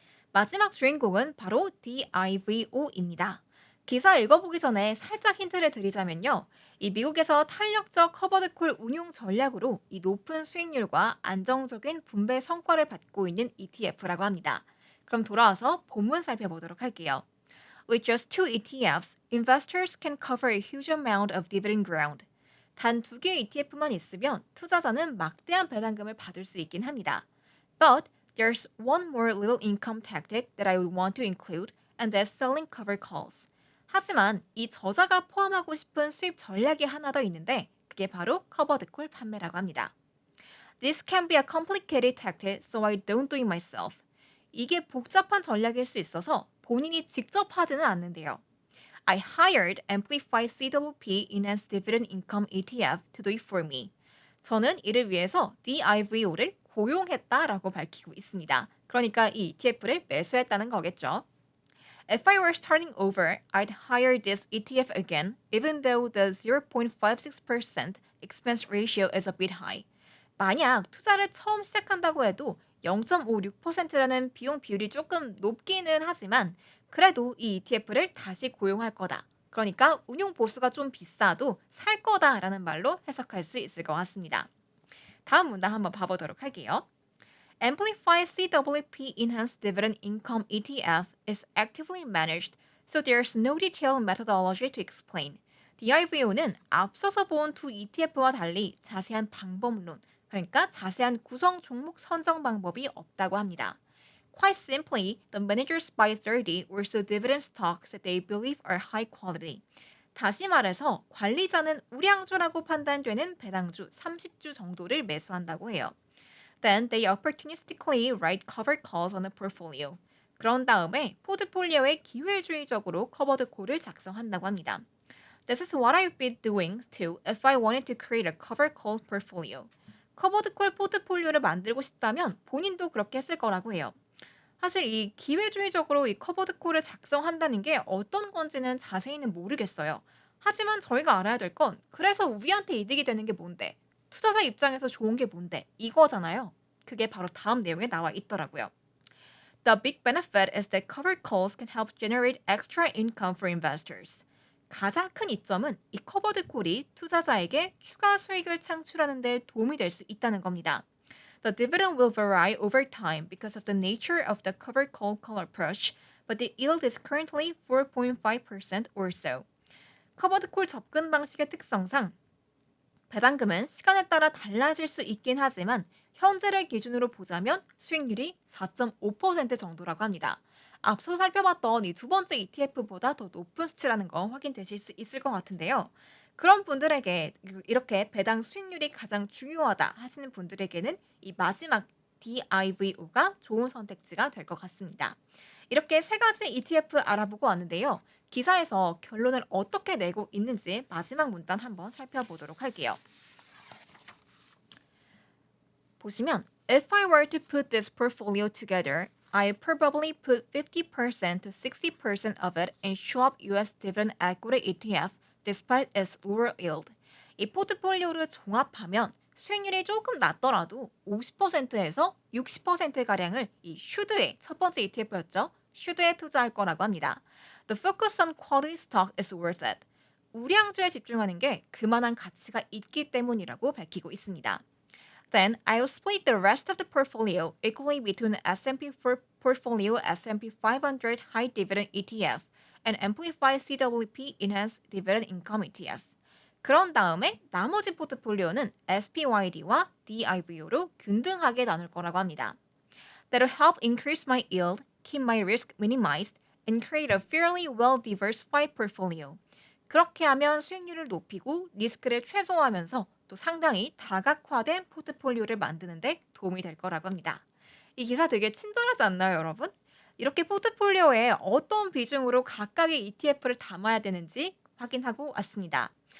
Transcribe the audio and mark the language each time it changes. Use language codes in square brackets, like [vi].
[ko] 마지막 주인공은 바로 DIVO입니다. 기사 읽어보기 전에 살짝 힌트를 드리자면요. 이 미국에서 탄력적 커버드콜 운용 전략으로 이 높은 수익률과 안정적인 분배 성과를 받고 있는 ETF라고 합니다. 그럼 돌아와서 본문 살펴보도록 할게요. [en] With just two ETFs, investors can cover a huge amount of dividend ground. [ko] 단 두 개의 ETF만 있으면 투자자는 막대한 배당금을 받을 수 있긴 합니다. [en] But there's one more little income tactic that I would want to include, and that's selling covered calls. [ko] 하지만 이 저자가 포함하고 싶은 수입 전략이 하나 더 있는데 그게 바로 커버드콜 판매라고 합니다. [en] This can be a complicated tactic, so I don't do it myself. [ko] 이게 복잡한 전략일 수 있어서 본인이 직접 하지는 않는데요. [en] I hired Amplify CWP Enhanced Dividend Income ETF to do it for me. [ko] 저는 이를 위해서 DIVO를 고용했다라고 밝히고 있습니다. 그러니까 이 ETF를 매수했다는 거겠죠. [en] If I were starting over, I'd hire this ETF again, even though the 0.56% expense ratio is a bit high. [ko] 만약 투자를 처음 시작한다고 해도 0.56%라는 비용 비율이 조금 높기는 하지만 그래도 이 ETF를 다시 고용할 거다. 그러니까 운용 보수가 좀 비싸도 살 거다라는 말로 해석할 수 있을 것 같습니다. 다음 문장 한번 봐보도록 할게요. [en] Amplify CWP Enhanced Dividend Income ETF is actively managed, so there's no detailed methodology to explain. [ko] DIVO는 앞서서 본 두 ETF와 달리 자세한 방법론, 그러니까 자세한 구성 종목 선정 방법이 없다고 합니다. [en] Quite simply, the managers buy 30 or so dividend stocks that they believe are high quality. [ko] 다시 말해서 관리자는 우량주라고 판단되는 배당주 30주 정도를 매수한다고 해요. [en] Then they opportunistically write covered calls on a portfolio. [ko] 그런 다음에 포트폴리오에 기회주의적으로 커버드 콜을 작성한다고 합니다. [en] This is what I've been doing too if I wanted to create a covered call portfolio. [ko] 커버드 콜 포트폴리오를 만들고 싶다면 본인도 그렇게 했을 거라고 해요. 사실 이 기회주의적으로 이 커버드 콜을 작성한다는 게 어떤 건지는 자세히는 모르겠어요. 하지만 저희가 알아야 될 건 그래서 우리한테 이득이 되는 게 뭔데? 투자자 입장에서 좋은 게 뭔데? 이거잖아요. 그게 바로 다음 내용에 나와 있더라고요. [en] The big benefit is that covered calls can help generate extra income for investors. [ko] 가장 큰 이점은 이 커버드 콜이 투자자에게 추가 수익을 창출하는 데 도움이 될 수 있다는 겁니다. [en] The dividend will vary over time because of the nature of the covered call approach, but the yield is currently 4.5% or so. [ko] 커버드 콜 접근 방식의 특성상 배당금은 시간에 따라 달라질 수 있긴 하지만 현재를 기준으로 보자면 수익률이 4.5% 정도라고 합니다. 앞서 살펴봤던 이 두 번째 ETF보다 더 높은 수치라는 거 확인되실 수 있을 것 같은데요. 그런 분들에게 이렇게 배당 수익률이 가장 중요하다 하시는 분들에게는 이 마지막 DIVO가 좋은 선택지가 될 것 같습니다. 이렇게 세 가지 ETF 알아보고 왔는데요. 기사에서 결론을 어떻게 내고 있는지 마지막 문단 한번 살펴보도록 할게요. 보시면 [en] If I were to put this portfolio together, I probably put 50% to 60% of it in Schwab US Dividend Equity ETF despite its lower yield. [ko] 이 포트폴리오를 종합하면 수익률이 조금 낮더라도 50%에서 60%가량을 이 슈드의 첫 번째 ETF였죠. 슈드에 투자할 거라고 합니다. [en] The focus on quality stock is worth it. [ko] 우량주에 집중하는 게 그만한 가치가 있기 때문이라고 밝히고 있습니다. [en] Then I'll split the rest of the portfolio equally between the S&P portfolio S&P 500 High Dividend ETF and Amplify CWP Enhanced Dividend Income ETF. [ko] 그런 다음에 나머지 포트폴리오는 SPYD와 DIVO로 균등하게 나눌 거라고 합니다. [en] That'll help increase my yield, keep my risk minimized, and create a fairly well-diversified portfolio. [ko] 그렇게 하면 수익률을 높이고 리스크를 최소화하면서 또 상당히 다각화된 포트폴리오를 만드는데 도움이 될 거라고 합니다. 이 기사 되게 친절하지 않나요, 여러분? 이렇게 포트폴리오에 어떤 비중으로 각각의 ETF를 담아야 되는지 확인하고 왔습니다.